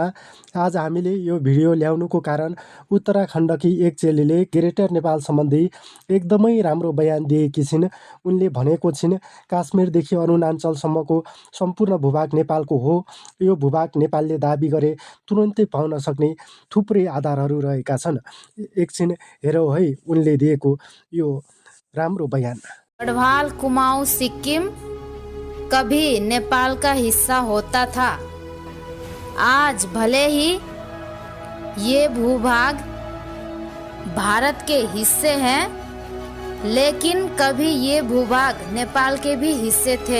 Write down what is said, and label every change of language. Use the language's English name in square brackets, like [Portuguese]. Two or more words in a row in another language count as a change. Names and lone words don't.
[Nepali] आज हामीले यो भिडियो ल्याउनुको कारण उत्तराखण्डकी एक चेलीले ग्रेटर नेपाल सम्बन्धी एकदमै राम्रो बयान दिएकी छिन्। उनले भनेको छिन् काश्मीरदेखि अरुणाञ्चलसम्मको सम्पूर्ण भूभाग नेपालको हो। यो भूभाग नेपालले दाबी गरे तुरन्तै पाउन सक्ने थुप्रै आधारहरू रहेका छन्। एकछिन हेरौँ है उनले दिएको यो राम्रो बयान। [Hindi] गढ़वाल कुमाऊं सिक्किम कभी नेपाल का हिस्सा होता था। आज भले ही ये भूभाग भारत के हिस्से हैं, लेकिन कभी ये भूभाग नेपाल के भी हिस्से थे।